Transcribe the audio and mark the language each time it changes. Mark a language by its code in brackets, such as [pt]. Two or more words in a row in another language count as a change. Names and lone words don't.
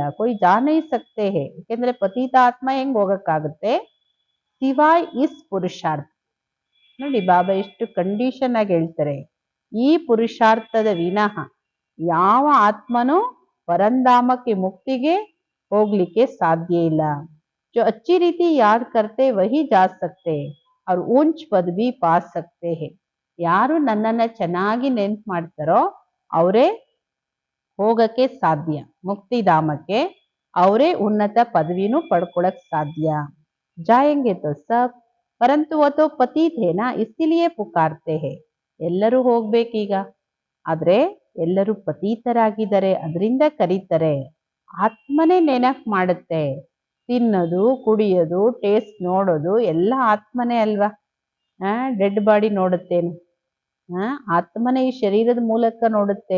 [hi] कोई जा नहीं सकते हैं. [kn] ಯಾಕೆಂದ್ರೆ ಪತೀತ ಆತ್ಮ ಹೆಂಗ್ ಹೋಗಕ್ಕಾಗುತ್ತೆ? [hi] सिवाय इस पुरुषार्थ. [kn] ನೋಡಿ ಬಾಬಾ ಎಷ್ಟು ಕಂಡೀಷನ್ ಆಗಿ ಹೇಳ್ತಾರೆ, ಈ ಪುರುಷಾರ್ಥದ ವಿನಃ ಯಾವ ಆತ್ಮನೂ ಪರಂಧಾಮಕ್ಕೆ ಮುಕ್ತಿಗೆ ಹೋಗ್ಲಿಕ್ಕೆ ಸಾಧ್ಯ ಇಲ್ಲ. [hi] जो अच्छी रीति याद करते वही जा सकते और ऊंच पद भी पा सकते हैं. [kn] ಯಾರು ನನ್ನನ್ನ ಚೆನ್ನಾಗಿ ನೆನ್ಪು ಮಾಡ್ತಾರೋ ಅವರೇ ಹೋಗಕ್ಕೆ ಸಾಧ್ಯ ಮುಕ್ತಿಧಾಮಕ್ಕೆ, ಅವರೇ ಉನ್ನತ ಪದವಿನೂ ಪಡ್ಕೊಳಕ್ ಸಾಧ್ಯ. [hi] जाएंगे तो सब, परंतु वो तो पतित है ना, इसीलिए पुकारते हैं. [kn] ಎಲ್ಲರೂ ಹೋಗ್ಬೇಕೀಗ, ಆದ್ರೆ ಎಲ್ಲರೂ ಪತೀತರಾಗಿದ್ದಾರೆ, ಅದರಿಂದ ಕರೀತಾರೆ. ಆತ್ಮನೇ ನೆನಪು ಮಾಡುತ್ತೆ. ತಿನ್ನೋದು, ಕುಡಿಯೋದು, ಟೇಸ್ಟ್ ನೋಡೋದು ಎಲ್ಲ ಆತ್ಮನೇ ಅಲ್ವಾ. [en] dead body [kn] ನೋಡುತ್ತೇನು? ಆತ್ಮನೇ ಈ ಶರೀರದ ಮೂಲಕ ನೋಡುತ್ತೆ.